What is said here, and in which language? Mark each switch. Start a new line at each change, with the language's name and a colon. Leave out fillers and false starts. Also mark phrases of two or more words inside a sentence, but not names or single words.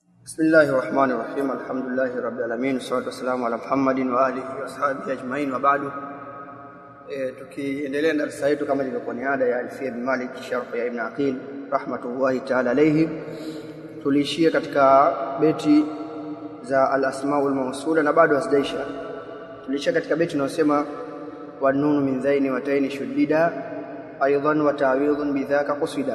Arabic: بسم الله الرحمن الرحيم. الحمد لله رب العالمين. والصلاة والسلام على محمد وعلى آله وصحبه أجمعين وبعد.
Swahili: Tukiendelea na darasa yetu kama ilivyokuwa ni ada ya Alfiyya bin Malik sharh ya Ibn Aqil
Arabic: رحمة الله تعالى عليه,
Swahili: tuliishia katika beti za
Arabic: الأسماء الموصولة
Swahili: na bado hazijaisha. Tuliishia katika beti inayosema
Arabic: والنون من ذين وتين شددا أيضا وتعويض بذاك قصدا.